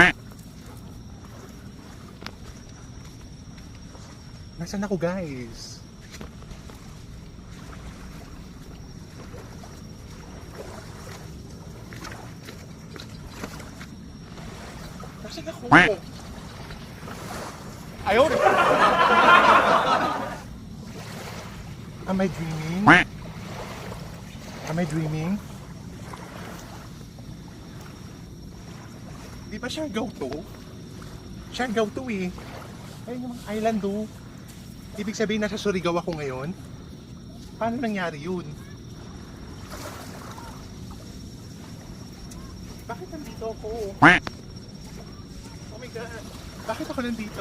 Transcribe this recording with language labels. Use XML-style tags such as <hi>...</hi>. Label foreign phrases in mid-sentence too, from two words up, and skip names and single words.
<tl>Nasaan ako, guys? Nasaan ako? Ayaw!</tl> <en>Am I dreaming? Am I dreaming?</en> <tl>Di ba Siargao to? Siargao to eh. Ayun yung mga island do. Ibig sabihin nasa Surigao ako ngayon? Paano nangyari yun? Bakit nandito ako?</tl> <en>Oh my God.</en> <tl>Bakit ako nandito?</tl>